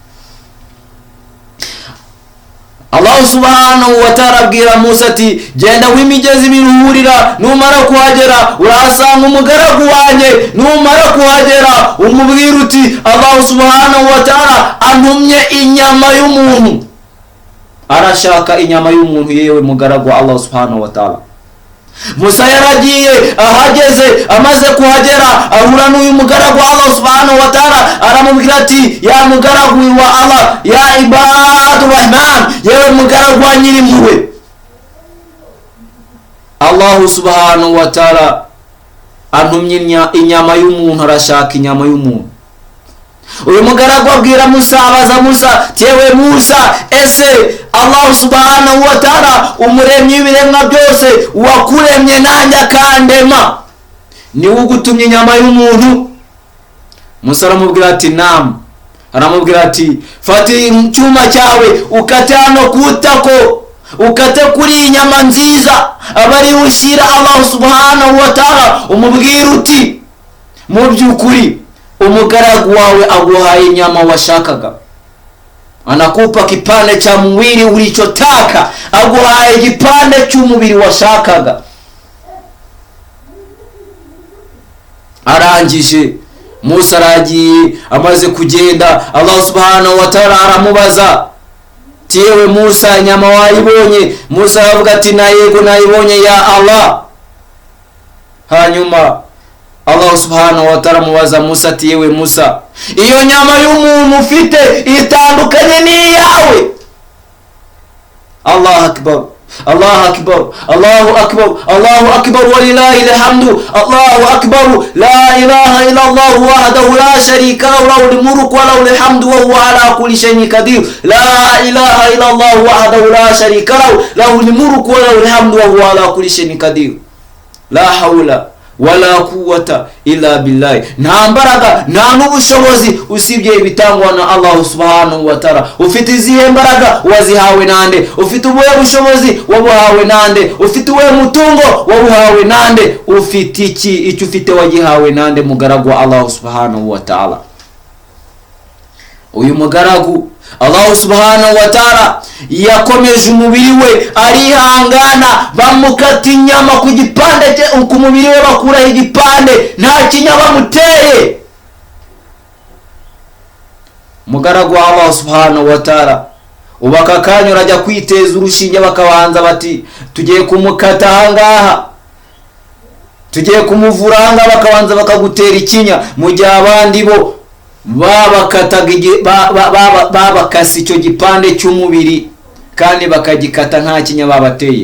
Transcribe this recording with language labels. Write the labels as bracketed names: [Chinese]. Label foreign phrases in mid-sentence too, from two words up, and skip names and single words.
[Arabic] الله سبحانه وتعالى [Kinyarwanda] abwira Musa ati genda w'imigezi biruhurira, numara kuhagera urahasanga umugaragu wanjye, numara kuhagera umubwira uti [Arabic] الله سبحانه وتعالى [Kinyarwanda] antumye inyama y'umuntu. Arashaka inyama y'umuntu yewe mugaragu wa [Arabic] الله سبحانه وتعالى. [Kinyarwanda] Musa yaragiye, ahageze amaze kuhagera ahura n'uyu mugaragu wa [Arabic] الله سبحانه وتعالى, [Kinyarwanda] aramubwira ati ya mugaragu wa Allah, [Arabic] يا عباد الرحمن, [Kinyarwanda] yewe mugaragu wa nyirimpuhwe, [Arabic] الله سبحانه وتعالى [Kinyarwanda] antumye inyama y'umuntu, arashaka inyama y'umuntu. uyu mugaragu abwira Musa, abaza Musa, yewe Musa, ese [Arabic] الله سبحانه وتعالى [Kinyarwanda] umuremyi w'ibiremwa byose wakuremye nanjye akandema niwe ugutumye inyama y'umuntu? Musa aramubwira ati naam. Aramubwira ati fata icyuma cyawe ukate hano kutako, ukate kuri inyama nziza abari ushyira [Arabic] الله سبحانه وتعالى, [Kinyarwanda] umubwira uti mu by'ukuri umugaragu wawe aguhaye inyama washakaga, [Swahili] anakupa kipande cha mwili ulichotaka, [Kinyarwanda] aguhaye kipande cy'umubiri washakaga. Arangije Musa aragiye, amaze kugenda [Arabic] الله سبحانه وتعالى [Kinyarwanda] aramubaza, yewe Musa, inyama wayibonye? Musa aravuga ati na yego nayibonye [Arabic] يا الله. [Kinyarwanda] Hanyuma [Arabic] الله سبحانه وتعالى [Kinyarwanda] mubaza Musa ati yewe Musa, iyo nyama y'umuntu ufite itandukanye n'iyawe? [Arabic] الله أكبر الله أكبر الله أكبر الله أكبر ولله الحمد الله أكبر لا إله إلا الله وحده لا شريك له له الملك وله الحمد وهو على كل شيء قدير. لا إله إلا الله وحده لا شريك له له الملك وله الحمد وهو على كل شيء قدير. لا حول ولا قوة إلا بالله. [Kinyarwanda] Nta mbaraga nta n'ubushobozi usibye ibitangwa na [Arabic] الله سبحانه وتعالى. [Kinyarwanda] Ufite izihe mbaraga? Wazihawe nande? Ufite ubuhe bushobozi? Wabuhawe nande? Ufite ubuhe mutungo? Wabuhawe nande? Ufite iki? Icyo ufite wagihawe nande? Mugaragu wa [Arabic] الله سبحانه وتعالى. [Kinyarwanda] Uyu mugaragu [Arabic] الله سبحانه وتعالى [Kinyarwanda] yakomeje umubiri we, arihangana, bamukata inyama ku gipande ku mubiri we, bakuraho igipande, nta kinya bamuteye. Mugaragu wa [Arabic] الله سبحانه وتعالى [Kinyarwanda] ubaka kanyura ajya kwiteza urushinge, bakabanza bati tugiye kumukata ahangaha, tugiye kumuvura ahangaha, bakabanza bakagutera ikinya, mu gihe abandi bo babakasi icyo gipande cy'umubiri kandi bakagikata nta kinya babateye.